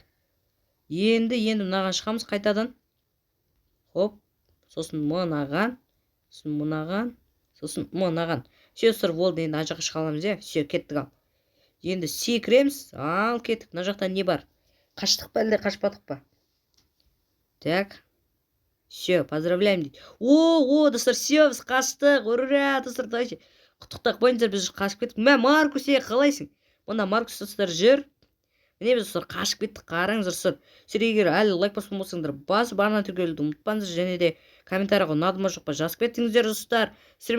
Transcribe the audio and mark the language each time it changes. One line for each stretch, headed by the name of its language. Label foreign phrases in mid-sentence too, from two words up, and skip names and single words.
Kazakh: Енді мынаған шығамыз қайтадан. Хоп, сосын мынаған. Сосын мынаған. Все, достар, болды, енді ана жаққа шыға аламыз, Все, кеттік ал. Енді секіреміз. Ал, кеттік. Мына жақта не бар? Қаштық па, әлде қашпадық па? Так.
Russian: Все, поздравляем
Kazakh: дейді. Достар, все, біз қаштық. Ура, достар, давайте. Құттықтақ бойынша біз қашып кеттік. Маркус, қалайсың? Мұнда Маркус, достар, жүр. Міне біз, достар, қашып кеттік. Қараңыздар, достар. Сіздер егер әлі лайк баспаған болсаңдар, басып арна тіркелуді ұмытпаңыздар, және де комментарийға ұнады ма жоқ па жазып кетіңіздер, достар.